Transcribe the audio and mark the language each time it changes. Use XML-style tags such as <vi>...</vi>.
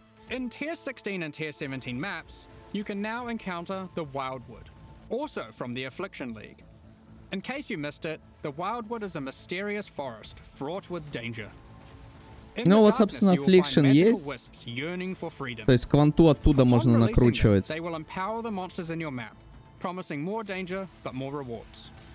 <en>In Tier 16 and Tier 17 maps, you can now encounter the Wildwood, also from the Affliction League. In case you missed it, the Wildwood is a mysterious forest fraught with danger.</en> <ru>Ну вот, собственно, Affliction есть. То есть кванту оттуда можно накручивать.</ru> <en>They will empower the monsters in your map, promising more danger but more rewards.</en>